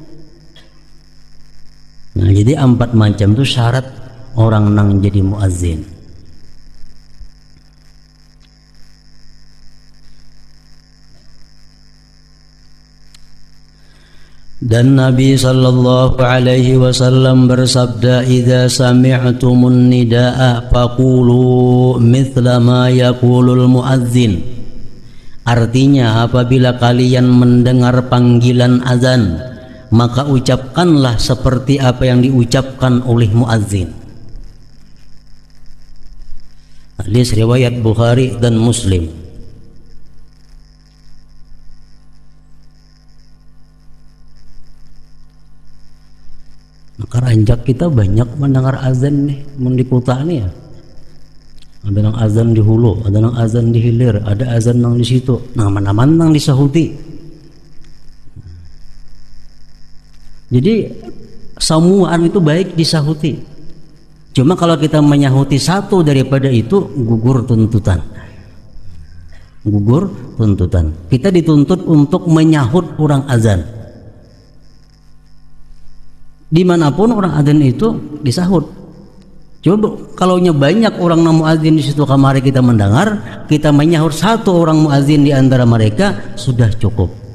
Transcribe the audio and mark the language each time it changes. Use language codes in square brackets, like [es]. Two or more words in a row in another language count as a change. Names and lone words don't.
[id] Nah jadi 4 macam itu syarat orang nang jadi muazzin. Dan Nabi [ar] صلى الله عليه وسلم [id] bersabda, [ar] "إذا سمعتم النداء فقولوا مثل ما يقول المؤذن." [id] Artinya apabila kalian mendengar panggilan azan, maka ucapkanlah seperti apa yang diucapkan oleh muazzin. Hadis riwayat Bukhari dan Muslim. Maka ranjak kita banyak mendengar azan nih, mendikuta nih ya. [bjn] Ada nang azan di hulu, ada nang azan di hilir, ada azan nang di situ. Nah, mana-mana nang disahuti. Jadi samuan itu baik disahuti. [id] Cuma kalau kita menyahuti satu daripada itu, gugur tuntutan. Gugur tuntutan. Kita dituntut untuk menyahut orang azan. Dimanapun orang azan itu disahut. Coba kalau banyak orang muadzin di situ kamari kita mendengar, kita menyahut satu orang muadzin di antara mereka sudah cukup.